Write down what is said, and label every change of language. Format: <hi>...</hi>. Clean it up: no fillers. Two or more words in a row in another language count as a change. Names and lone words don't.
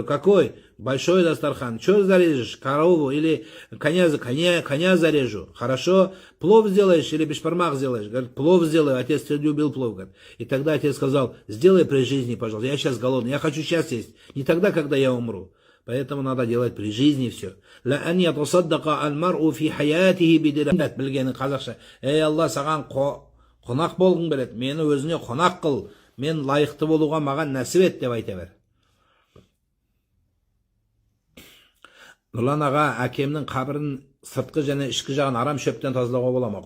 <ru>Какой? Большой дастархан. Что зарежешь? Корову или коня зарежу. Хорошо. Плов сделаешь или бешпармах сделаешь? Говорит: плов сделаю. Отец, ты любил плов. Говорит. И тогда отец сказал: сделай при жизни, пожалуйста. Я сейчас голодный. Я хочу сейчас есть. Не тогда, когда я умру. Поэтому надо делать при жизни все.</ru> <kk>Bilgeni қазақша. Эй, Алла, саған қонақ болғың келеді. Мені өзіне қонақ қыл. Мен лайықты болуға маған нәсіп ет деп айта бер. Нұрлан аға, әкемнің қабірін сыртқы және ішкі жағын арам шөптен тазалауға бола ма?</kk>